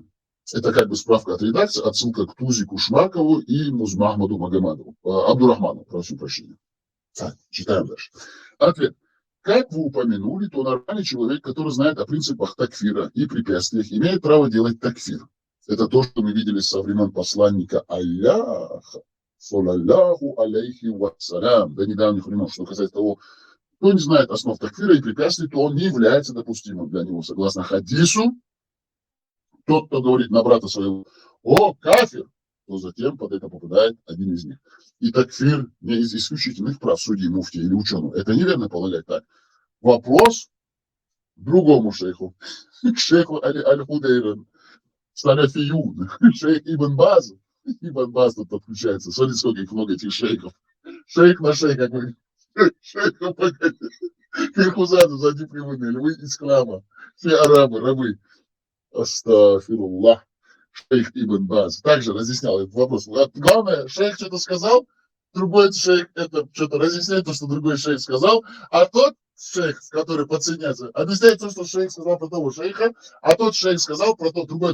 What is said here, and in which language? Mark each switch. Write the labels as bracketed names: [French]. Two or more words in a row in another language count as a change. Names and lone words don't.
[Russian] Это как бы справка от редакции, отсылка к Тузику Шмакову и Музмахмаду Магомадову. Абдурахману, прошу прощения. Так, читаем дальше. Ответ. Как вы упомянули, то нормальный человек, который знает о принципах такфира и препятствиях, имеет право делать такфир. Это то, что мы видели со времен посланника Аллаха, [Arabic] صلى الله عليه وسلم, [Russian] до недавних времен, что касается того, кто не знает основ такфира и препятствий, то он не является допустимым для него. Согласно хадису, тот, кто говорит на брата своего, о, кафир, то затем под это попадает один из них. И такфир не из исключительных прав судьи, муфти или ученого. Это неверно полагать так. Вопрос другому шейху, шейху Аль-Худейран, Салафиюн, шейх Ибн Баз, Ибн Баз тут подключается. Смотрите, сколько их много, этих шейхов. Шейх на шейх, как вы. Шейхов, погоди. Фирхузаду сзади приводили. Вы ислама. Все арабы, рабы. Астафируллах. Шейх Ибн Баз также разъяснял этот вопрос. Главное, шейх что-то сказал, другой шейх это что-то разъясняет то, что другой шейх сказал, а тот шейх, который подсоединяется, объясняет то, что шейх сказал про того шейха, а тот шейх сказал про тот другой.